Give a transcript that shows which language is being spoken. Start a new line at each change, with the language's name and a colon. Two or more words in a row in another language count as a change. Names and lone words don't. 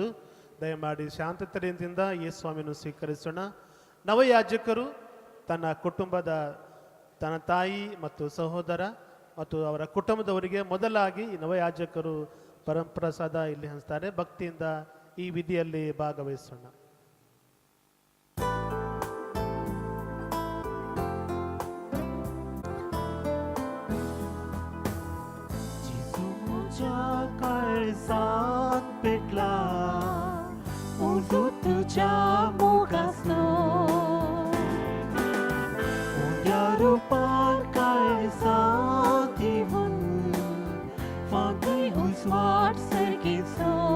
Kannada: ದಯಮಾಡಿ ಶಾಂತತೆಯಿಂದ ಈ ಸ್ವಾಮಿಯನ್ನು ಸ್ವೀಕರಿಸೋಣ. ನವಯಾಜಕರು ತನ್ನ ಕುಟುಂಬದ, ತನ್ನ ತಾಯಿ ಮತ್ತು ಸಹೋದರ ಮತ್ತು ಅವರ ಕುಟುಂಬದವರಿಗೆ ಮೊದಲಾಗಿ ಈ ನವಯಾಜಕರು ಪರಮಪ್ರಸಾದ ಇಲ್ಲಿ ಹಂಚ್ತಾರೆ. ಭಕ್ತಿಯಿಂದ ಈ ವಿಧಿಯಲ್ಲಿ ಭಾಗವಹಿಸೋಣ.
Konkani: काळजात पेटला उजू तुझ्या मुखासनो, उद्या रूपात काळजात येऊन फागई उजवाड सर्गीचो.